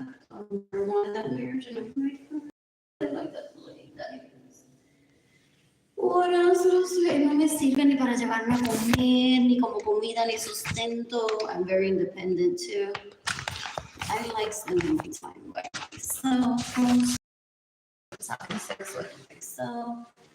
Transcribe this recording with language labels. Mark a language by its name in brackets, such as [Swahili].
[English] I wanted that marriage and I like that lady that is. What else? [Spanish] No me sirve ni para llevarme a comer, ni como comida, ni sustento. [English] I'm very independent too. I like spending my time by myself. Having sex with myself.